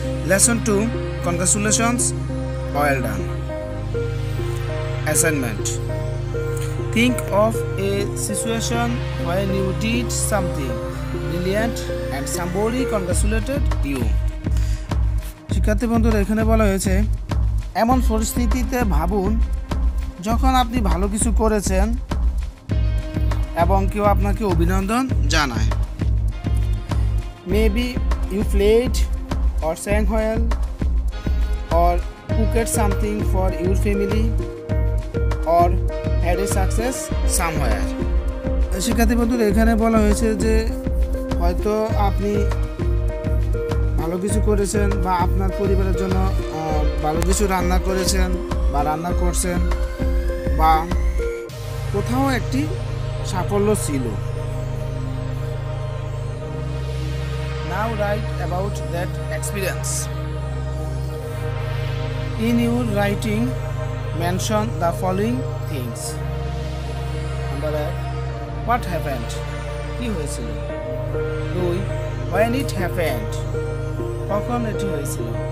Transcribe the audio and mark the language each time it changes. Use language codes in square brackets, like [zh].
[en] Lesson 2, congratulations, well done. Assignment: think of a situation when you did something brilliant and somebody congratulated you. [bn] শিক্ষার্থী বন্ধুরা, এখানে বলা হয়েছে এমন পরিস্থিতিতে ভাবুন যখন আপনি ভালো কিছু করেছেন এবং কেউ আপনাকে অভিনন্দন জানায়। [en] Maybe you played or sang well or cooked something for your family or had a success somewhere. [bn] শিক্ষার্থী বন্ধুরা, এখানে বলা হয়েছে যে হয়তো আপনি ভালো কিছু করেছেন বা আপনার পরিবারের জন্য ভালো কিছু রান্না করেছেন বা রান্না করছেন বা কোথাও একটি সাফল্য ছিল। [en] Now write about that experience. In your writing, mention the following things. Number 1, what happened? [bn] কি হয়েছিল? [en] 2, when it happened? [bn] কখন এটি হয়েছিল?